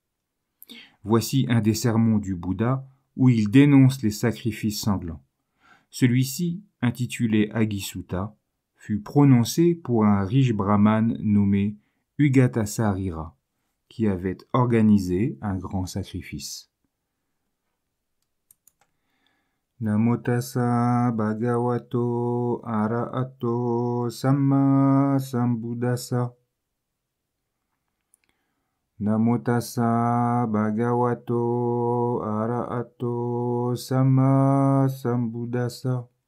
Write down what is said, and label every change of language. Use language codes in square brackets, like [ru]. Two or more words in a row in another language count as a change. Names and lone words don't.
[fr] Voici un des sermons du Bouddha où il dénonce les sacrifices sanglants. Celui-ci, intitulé Agisutta, fut prononcé pour un riche brahmane nommé Ugatasarira, qui avait organisé un grand sacrifice. [pi] Namo tassa bhagavato arahato samma sambuddhassa. Namo tassa bhagavato arahato samma sambuddhassa.